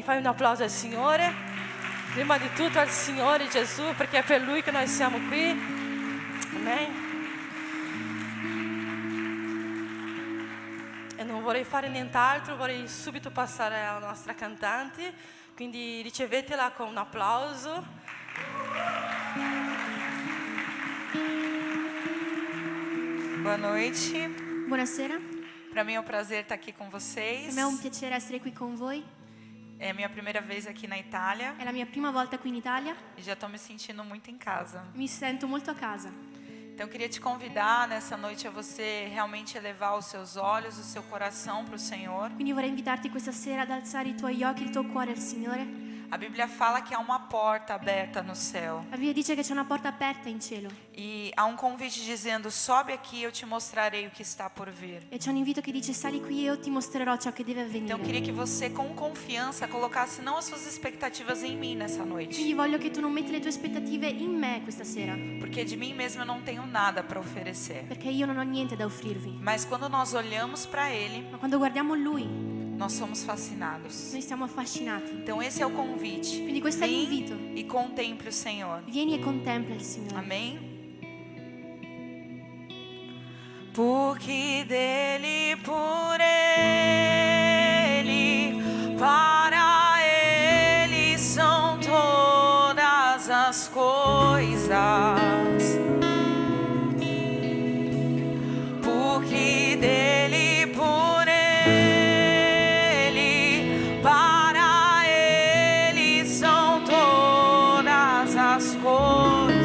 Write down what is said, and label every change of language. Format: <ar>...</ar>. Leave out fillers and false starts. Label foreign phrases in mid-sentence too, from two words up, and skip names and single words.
<it>Fai un applauso al Signore. Prima di tutto al Signore Gesù, perché è per Lui che noi siamo qui. Amen. E non vorrei fare nient'altro, vorrei subito passare alla nostra cantante, quindi ricevetela con un applauso.</it> <pt>Boa noite.</pt> <it>Buonasera,</it> <pt>Para mim é um prazer estar aqui com vocês.</pt> <it>per me è un piacere essere qui con voi.</it> <pt>É a minha primeira vez aqui na Itália</pt> <it>È la mia prima volta qui in Italia</it> <pt>e já estou me sentindo muito em casa.</pt> <it>e mi sento molto a casa.</it> <pt>Então eu queria te convidar nessa noite a você realmente elevar os seus olhos, o seu coração para o Senhor.</pt> <it>Quindi vorrei invitarti questa sera ad alzare i tuoi occhi, il tuo cuore al Signore.</it> <pt>A Bíblia fala que há uma porta aberta no céu.</pt> <it>La Bibbia dice che c'è una porta aperta in cielo</it> <pt>E há um convite dizendo: sobe aqui, eu te mostrarei o que está por vir.</pt> <it>e c'è un invito che dice: sali qui e io ti mostrerò ciò che deve</it> <pt>Então eu</pt> <it>avvenire.</it> <pt>queria que você com confianza colocasse não as suas expectativas em mim nessa noite,</pt> <it>Quindi voglio che tu non metti le tue aspettative in me questa sera,</it> <pt>porque de mim mesma eu não tenho nada para oferecer.</pt> <it>perché io non ho niente da offrirvi.</it> <pt>Mas quando nós olhamos para Ele,</pt> <it>Ma quando guardiamo Lui,</it> <pt>nós somos fascinados.</pt> <it>noi siamo affascinati.</it> <pt>Então esse é o convite.</pt> <it>Quindi questo è l'invito.</it> <pt>Vem e contemple o Senhor.</pt> <it>Vieni e contempla il Signore.</it> <pt>Amém? Porque dele, por ele, para ele são todas as coisas. Porque dele, por ele, para ele são todas as coisas.</pt>